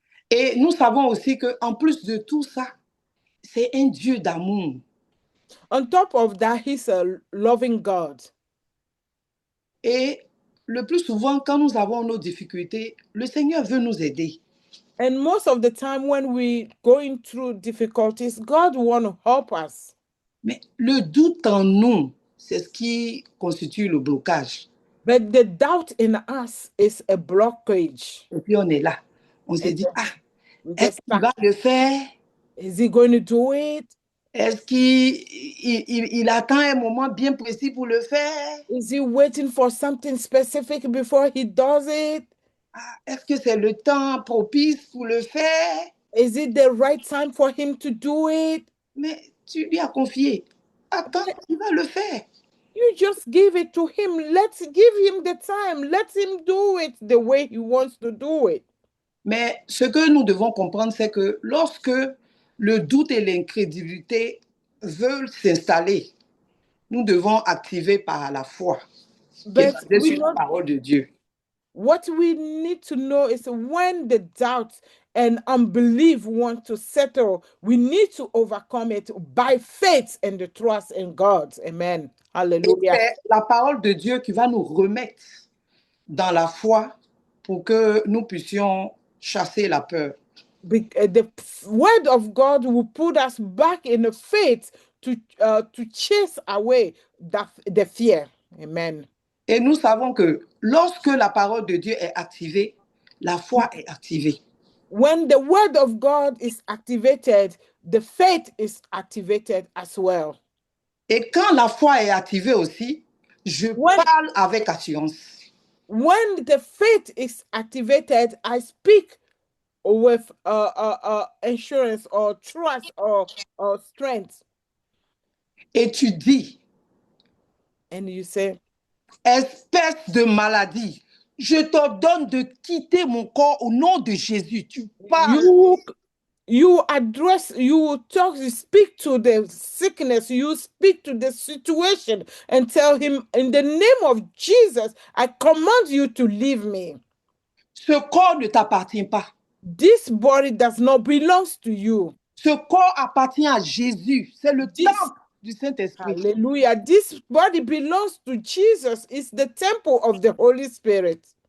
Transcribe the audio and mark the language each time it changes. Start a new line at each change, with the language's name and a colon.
French: Et nous savons aussi qu'en plus de tout ça, c'est un Dieu d'amour.
English: On top of that, he's a loving God.
French: Et le plus souvent, quand nous avons nos difficultés, le Seigneur veut nous aider.
English: And most of the time when we going through difficulties, God want to help us.
French: Mais le doute en nous, c'est ce qui constitue le blocage.
English: But the doubt in us is a blockage.
French: Et puis on est là. On se dit,
English: We
French: est-ce
English: just
French: qu'il va le faire?
English: Is he going to do it?
French: Est-ce qu'il attend un moment bien précis pour le faire?
English: Is he waiting for something specific before he does it?
French: Est-ce que c'est le temps propice pour le faire?
English: Is it the right time for him to do it?
French: Mais tu lui as confié. Attends, il va le faire.
English: You just give it to him. Let's give him the time. Let him do it the way he wants to do it.
French: Mais ce que nous devons comprendre, c'est que lorsque le doute et l'incrédulité veulent s'installer, nous devons activer par la foi qui est basée sur la parole de Dieu.
English: What we need to know is when the doubt and unbelief want to settle, we need to overcome it by faith and the trust in God. Amen. Hallelujah.
French: Et c'est la parole de Dieu qui va nous remettre dans la foi pour que nous puissions chasser la peur.
English: The word of God will put us back in the faith to chase away the fear. Amen.
French: Et nous savons que lorsque la parole de Dieu est activée, la foi est activée.
English: When the word of God is activated, the faith is activated as well.
French: Et quand la foi est activée aussi, je parle avec assurance.
English: When the faith is activated, I speak with assurance or trust or strength.
French: Et tu dis,
English: and you say,
French: espèce de maladie, je t'ordonne de quitter mon corps au nom de Jésus. Tu parles.
English: You address, you talk, you speak to the sickness, you speak to the situation and tell him, in the name of Jesus, I command you to leave me.
French: Ce corps ne t'appartient pas.
English: This body does not belong to you.
French: Ce corps appartient à Jésus. C'est le
English: This,
French: temple du Saint-Esprit. hallelujah.
English: This body belongs to Jesus. It's the temple of the Holy Spirit.